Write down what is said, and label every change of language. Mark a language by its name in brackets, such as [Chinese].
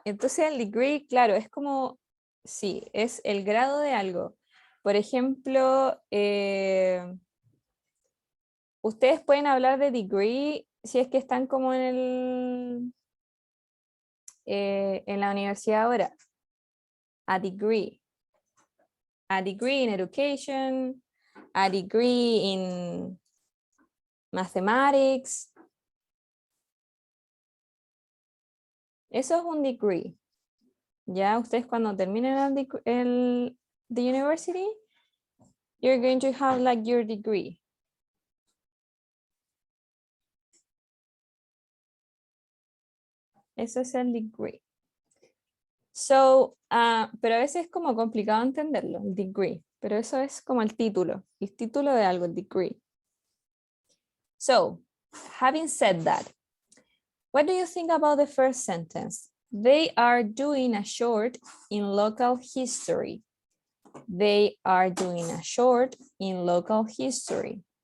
[Spanish] Entonces el degree, claro, es como, sí, es el grado de algo. Por ejemplo, ustedes pueden hablar de degree si es que están como en la universidad ahora. [English] A degree in education, a degree in mathematics. [Spanish] Eso es un degree. Ya ustedes cuando terminen [English] the university, you're going to have like your degree. [Spanish] Eso es el degree. So, pero a veces es como complicado entenderlo, el degree. Pero eso es como el título de algo, el degree. [English] So, having said that, what do you think about the first sentence? They are doing a short in local history. They are doing a short in local history.